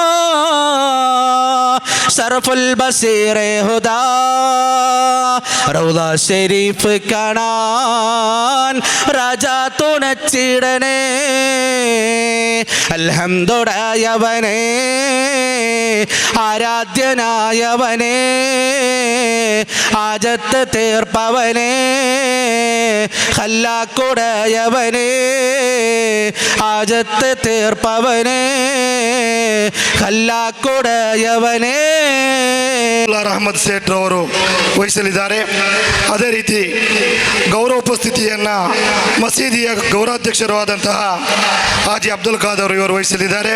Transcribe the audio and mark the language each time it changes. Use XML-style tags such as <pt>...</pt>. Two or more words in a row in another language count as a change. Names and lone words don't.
<ml>ശറഫുൽ ബസീർ ഹുദാ റൗള ഷരീഫ് കാണാൻ രാജാ തുണച്ചിടണേ അൽഹംദുലില്ലാഹയവനേ ആരാധ്യനായവനേ ആജത്ത് തീർപ്പവനേ ഖല്ലാക്കുടയവനേ ആജത് തീർപ്പവനേ കല്ലാക്കൊടെയവനേ.</ml> <kn>ಅಹಮದ್ ಸೇಠ್ ಅವರು ವಹಿಸಲಿದ್ದಾರೆ. ಅದೇ ರೀತಿ ಗೌರವ ಉಪಸ್ಥಿತಿಯನ್ನು ಮಸೀದಿಯ ಗೌರವಾಧ್ಯಕ್ಷರು ಆದಂತಹ ಹಾಜಿ ಅಬ್ದುಲ್ ಖಾದರ್ ಇವರು ವಹಿಸಲಿದ್ದಾರೆ.</kn>